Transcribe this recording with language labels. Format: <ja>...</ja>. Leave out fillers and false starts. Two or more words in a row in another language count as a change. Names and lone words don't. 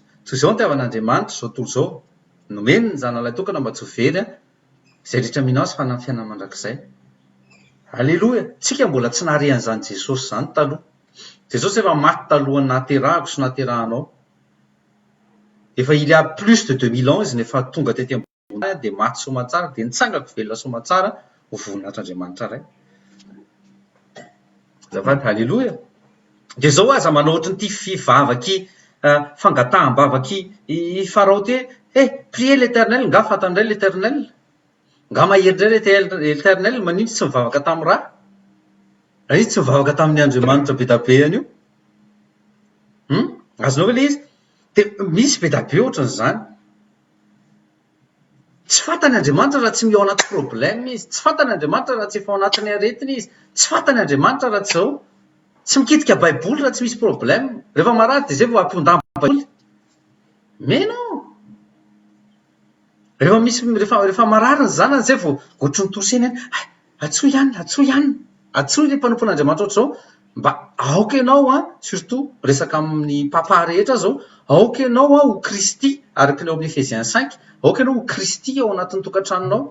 <mg>Toy izao ny tiavan'Andriamanitra zao tontolo zao nomeny ny zanalay tokana mba tsy ho very zay rehetra mino azy fanamy fiainana mandrakizay. Alléluia. Tsika mbola tsy naharehan'izany Jesosy zany taloha. Jesosy efa maty talohany nahaterahako sy nahaterahanao. Efa</mg> <fr>il y a plus de 2000 ans</fr> <mg>izy nefa tonga tety ambony de maty somatsara de nitsangako velona somatsara ho voninahitran'Andriamanitra ray. Zafady alléluia. De zao aza manao ohatry ny ty fivavaky fangataham-bavaky i Farao ty</mg> <fr>priez l'éternel,</fr> <mg>nga fantandray l'éternel, nga mahery indray l'éternel, manindry tsy mivavaka tamin'ny raha, raha izy tsy mivavaka tamin'ny Andriamanitra be da be an'io. Azonao ve le izy? Dia misy be da be ohatran'izany. Tsy fantany Andriamanitra raha tsy mio anaty problème izy, tsy fantany Andriamanitra raha tsy efa ao anatin'ny aretina izy, tsy fantany Andriamanitra raha tsy zao, tsy mikitika baiboly raha tsy misy problème. Rehefa marary dia zay vao ampondamy baiboly.</mg> <fr>Mais non,</fr> <mg>rehefa marary ny zanany zay vao ohatrany toseny any, atsoa ihany, atsoa le mpanompon'Andriamanitra ohatr'izao, mba aoka ianao surtout resaka amin'ny papa rehetra zao, aoka ianao ho Kristy araka ny ao amin'ny Efesiens 5, aoka ianao ho Kristy ao anatin'ny tokantranonao.</mg>